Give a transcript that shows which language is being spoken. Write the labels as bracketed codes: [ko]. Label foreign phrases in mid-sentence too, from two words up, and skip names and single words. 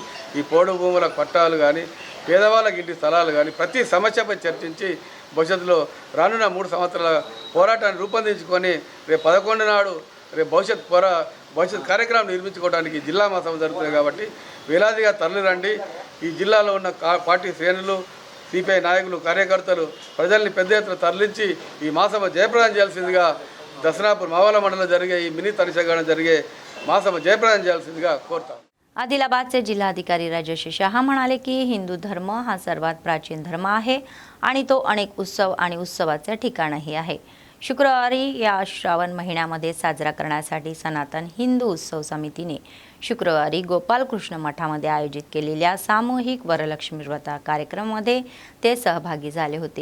[te] ఈ పోడు భూముల పట్టాలు కానీ, పేదవాళ్ళకి ఇంటి స్థలాలు కానీ ప్రతి సమస్యపై చర్చించి భవిష్యత్తులో రానున్న 3 సంవత్సరాల పోరాటాన్ని రూపొందించుకొని రేపు 11 నాడు రేపు భవిష్యత్ కార్యక్రమం నిర్మించుకోవడానికి జిల్లా మహాసభ జరుగుతుంది. కాబట్టి వేలాదిగా తరలిరండి. ఈ జిల్లాలో ఉన్న పార్టీ శ్రేణులు, సిపిఐ నాయకులు, కార్యకర్తలు ప్రజల్ని పెద్ద ఎత్తున తరలించి ఈ మహాసభ జయప్రదం చేయాల్సిందిగా దసనాపూర్ మావల మండలంలో జరిగే ఈ మినీ తనిషగాన జరిగే మహాసభ జయప్రదాన చేయాల్సిందిగా కోరుతాం. [mr] आदिलाबादचे जिल्हाधिकारी राजेश शहा म्हणाले की हिंदू धर्म हा सर्वात प्राचीन धर्म आहे आणि तो अनेक उत्सव आणि उत्सवाचे ठिकाणही आहे. शुक्रवारी या श्रावण महिन्यामध्ये साजरा करण्यासाठी सनातन हिंदू उत्सव समितीने शुक्रवारी गोपालकृष्ण मठामध्ये आयोजित केलेल्या सामूहिक वरलक्ष्मी व्रत कार्यक्रमामध्ये ते सहभागी झाले होते.